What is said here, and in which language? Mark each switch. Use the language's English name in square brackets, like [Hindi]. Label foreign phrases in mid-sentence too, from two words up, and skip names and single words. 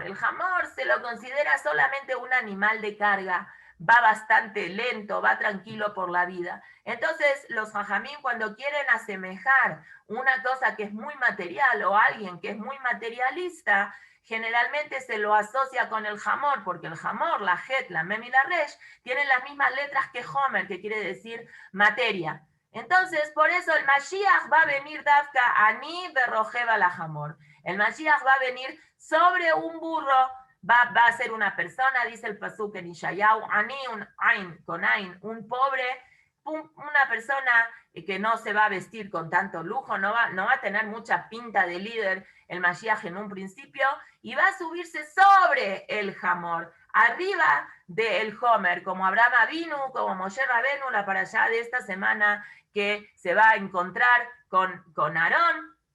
[Spanish] El jamor se lo considera solamente un animal de carga, va bastante lento, va tranquilo por la vida. Entonces, los jajamín, cuando quieren asemejar una cosa que es muy material o alguien que es muy materialista, generalmente se lo asocia con el jamor, porque el jamor, la het, la mem y la resh, tienen las mismas letras que homer, que quiere decir materia. Entonces, por eso el Mashiach va a venir [Hebrew] דווקא עני ורוכב על חמור. [Spanish] El Mashiach va a venir sobre un burro, va a ser una persona, dice el pasuk en Ishayahu, Ani, con Ain, un pobre, una persona que no se va a vestir con tanto lujo, no va a tener mucha pinta de líder el Mashiach en un principio, y va a subirse sobre el jamor, arriba del Homer, como Abraham Avinu, como Moshe Rabenu, la parashá de esta semana, que se va a encontrar con Aarón,